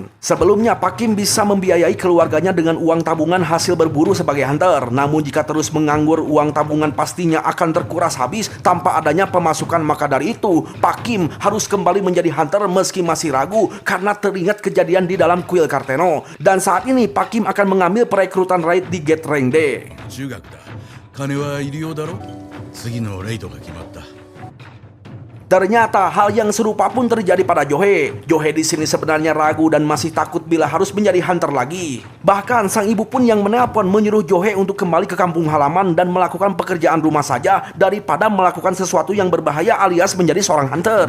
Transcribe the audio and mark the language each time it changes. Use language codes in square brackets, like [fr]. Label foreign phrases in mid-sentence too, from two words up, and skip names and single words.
[id] Sebelumnya Pak Kim bisa membiayai keluarganya dengan uang tabungan hasil berburu sebagai hunter. Namun jika terus menganggur, uang tabungan pastinya akan terkuras habis tanpa adanya pemasukan. Maka dari itu Pak Kim harus kembali menjadi hunter meski masih ragu karena teringat kejadian di dalam kuil Karteno. Dan saat ini Pak Kim akan mengambil perekrutan raid di gate rank D. [ja] 中学だ金はいるようだろ次のレイドが決まった [id] Ternyata hal yang serupa pun terjadi pada Johe. Johe di sini sebenarnya ragu dan masih takut bila harus menjadi hunter lagi. Bahkan sang ibu pun yang menelpon menyuruh Johe untuk kembali ke kampung halaman dan melakukan pekerjaan rumah saja daripada melakukan sesuatu yang berbahaya alias menjadi seorang hunter.